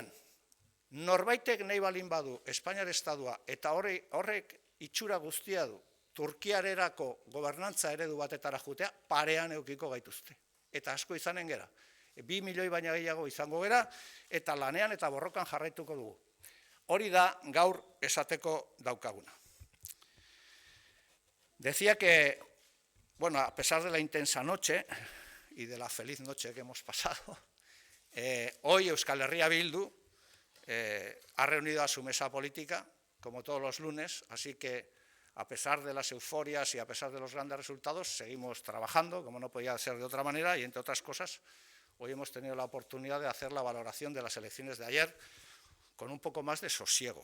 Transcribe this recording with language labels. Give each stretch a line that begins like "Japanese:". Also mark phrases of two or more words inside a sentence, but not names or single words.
Basque: Norbaitek nahi baldin badu Espainiar Estatua eta horrek itxura guztia du, Turkiarerako gobernantza eredu batetara jutea, parean eukiko gaituzte. Eta asko izanen gera. 2 milioi baina gehiago izango gera, eta lanean eta borrokan jarraituko dugu. Hori da gaur esateko daukaguna.
Spanish: Decía que, bueno, a pesar de la intensa noche y de la feliz noche que hemos pasado, hoy Euskal Herria Bildu ha reunido a su mesa política, como todos los lunes, así que a pesar de las euforias y a pesar de los grandes resultados, seguimos trabajando, como no podía ser de otra manera, y entre otras cosas, hoy hemos tenido la oportunidad de hacer la valoración de las elecciones de ayer con un poco más de sosiego.